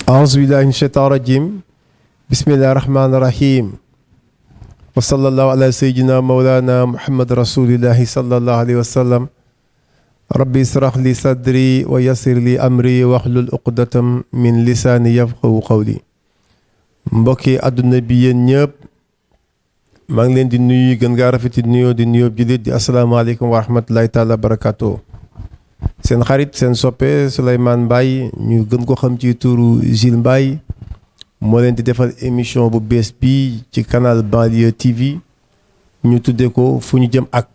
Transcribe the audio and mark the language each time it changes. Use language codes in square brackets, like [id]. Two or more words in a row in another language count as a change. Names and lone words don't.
[ar] أعوذ بالله من الشيطان الرجيم بسم الله الرحمن الرحيم وصلى الله على سيدنا مولانا محمد رسول الله صلى الله عليه وسلم ربي اشرح لي صدري ويسر لي أمري واحلل عقدة من لساني يفقهوا قولي [wo] mbokki àdduna bi yéen ñëpp maa ngi leen di nuyu gën ngaa rafeti nuyoo di nuyoo jullit di [ar] السلام عليكم ورحمة الله تعالى وبركاته [wo] seen xarit seen soppe Souleymane Mbaye ñu gën ko xam ci turu Jules Mbaye moo leen di defal émission bu bees bi ci canal Banlieue TV ñu tuddee ko fu ñu jëm